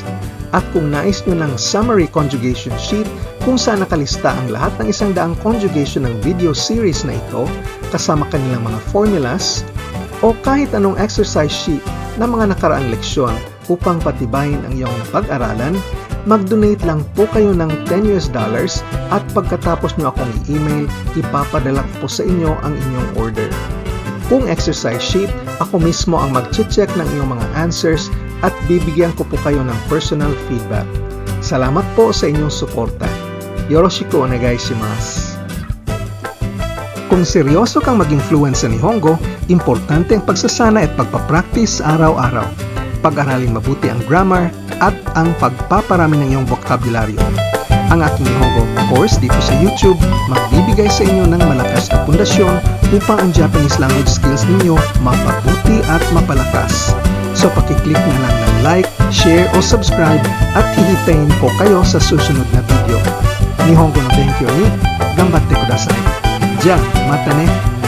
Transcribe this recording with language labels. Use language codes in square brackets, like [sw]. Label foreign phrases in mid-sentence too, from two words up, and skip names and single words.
[tl] At kung nais nyo ng [en] summary conjugation sheet [tl] kung saan nakalista ang lahat ng 100 conjugation ng video series na ito kasama kanilang mga formulas, o kahit anong [en] exercise sheet [tl] na mga nakaraang leksyon upang patibayin ang iyong napag-aralan, mag-donate lang po kayo ng $10 at pagkatapos nyo akong i-email, ipapadala ko po sa inyo ang inyong order. Kung [en] exercise sheet, [tl] ako mismo ang mag-check ng iyong mga answers at bibigyan ko po kayo ng personal feedback. Salamat po sa inyong suporta. [ja] よろしくお願いします. [tl] Kung seryoso kang maging fluent sa Nihongo, importante ang pagsasana at pagpapractice araw-araw. Pag-aralin mabuti ang grammar at ang pagpaparami ng iyong vocabulary. Ang aking Nihongo course dito sa YouTube magbibigay sa inyo ng malakas na pundasyon upang ang [en] Japanese language skills [tl] ninyo mapabuti at mapalakas. So pakiclick na lang ng like, share o subscribe at hihintayin ko kayo sa susunod na video. [ja] 日本語の勉強に頑張ってください. じゃあまたね。